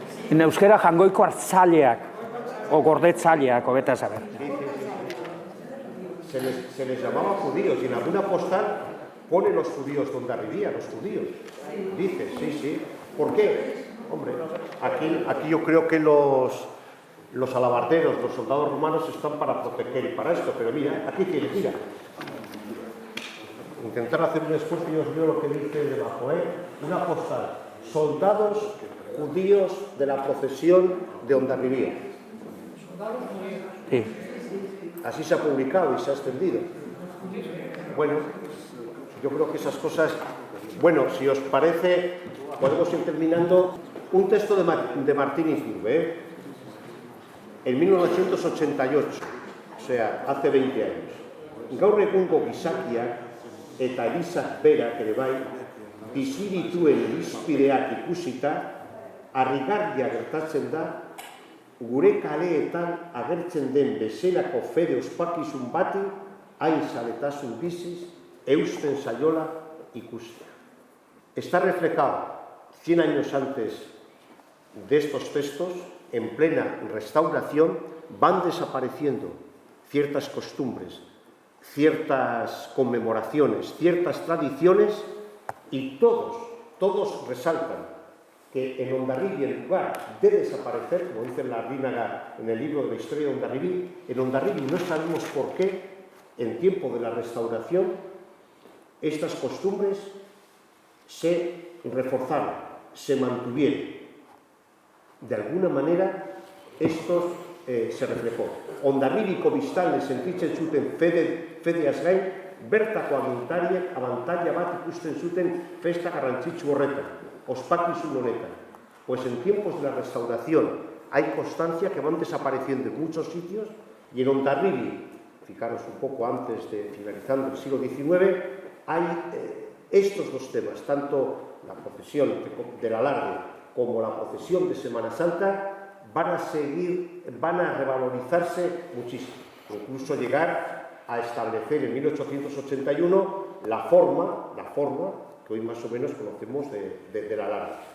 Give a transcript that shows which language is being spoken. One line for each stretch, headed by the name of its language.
Spanish: En euskera
Basque: jangoiko hartzaileak, o gordetzaileak, hobeta saber.
Spanish: Se les llamaba judíos y en alguna postal pone los judíos donde arribía, los judíos. Dice, sí. ¿Por qué? Hombre, aquí yo creo que los alabarderos, los soldados romanos están para proteger y para esto, pero mira, aquí tienes, mira. Intentar hacer un esfuerzo y os leo lo que dice debajo, una postal. Soldados judíos de la procesión de Hondarribía. Sí. Así se ha publicado y se ha extendido. Bueno, yo creo que esas cosas... Bueno, si os parece, podemos ir terminando. Un texto de Martín Izurbe, en 1988, o sea, hace 20 años.
Basque: Gaur egungo gizakiak eta elizak berak ere bai, bizi dituen irizpideak ikusita, harrigarria gertatzen da, gure kaleetan agertzen den bezalako fede ospakizun bati, hain zaletasun biziz, eusten zaiola ikustea.
Spanish: Está reflejado 100 años antes de estos textos, en plena restauración, van desapareciendo ciertas costumbres, ciertas conmemoraciones, ciertas tradiciones, y todos resaltan que en Hondarribia, en lugar de desaparecer, como dice la Rínaga en el libro de la historia de Hondarribia, en Hondarribia no sabemos por qué, en tiempo de la restauración, estas costumbres se reforzaron, se mantuvieron. De alguna manera, esto se reflejó.
Basque: Hondarribiko biztanle sentitzen zuten fedeaz gain, bertako abantaila bat ikusten zuten festa garrantzitsu horretan, ospakizun honetan.
Spanish: Pues en tiempos de la restauración hay constancia que van desapareciendo en muchos sitios, y en Hondarribia, fijaros un poco antes de finalizando el siglo XIX, hay estos dos temas, tanto la procesión del alarde como la procesión de Semana Santa, van a revalorizarse muchísimo, incluso llegar a establecer en 1881 la forma que hoy más o menos conocemos del alarde.